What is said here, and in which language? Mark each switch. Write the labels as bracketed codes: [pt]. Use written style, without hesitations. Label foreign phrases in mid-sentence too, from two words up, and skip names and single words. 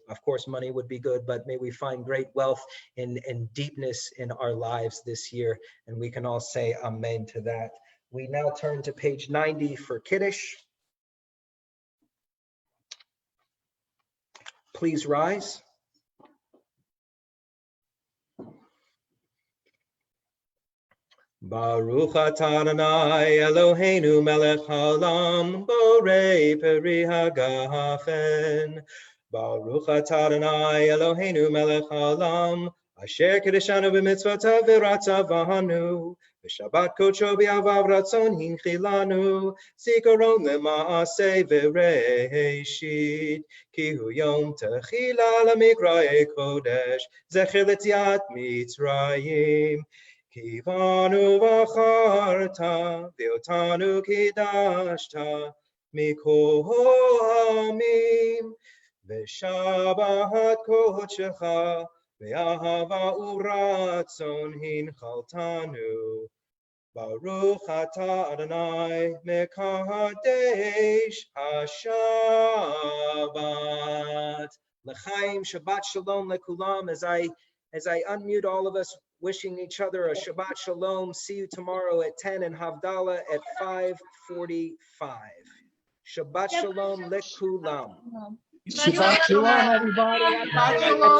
[en] Of course, money would be good, but may we find great wealth and deepness in our lives this year. And we can all say amen to that. We now turn to page 90 for Kiddush. please rise. [he] ברוך אתה יי אלהינו מלך העולם בורא פרי הגפן. ברוך אתה יי אלהינו מלך העולם אשר קדשנו במצותיו ורצה בנו ושבת קדשו באהבה רצון הנחילנו זכרון למעשה בראשית כי הוא יום תחלה למקראי קדש זכר ליציאת מצרים. כי בנו בחרת ואותנו קדשת מכל העמים ושבת קדשך באהבה וברצון הנחלתנו. ברוך אתה יי מקדש השבת. לחיים, שבת שלום לכולם. [en] As I unmute all of us, wishing each other a [he] שבת שלום. [en] See you tomorrow at 10 and Havdalah at 5:45. [he] שבת שלום לכולם. שבת שלום, everybody. שבת שלום.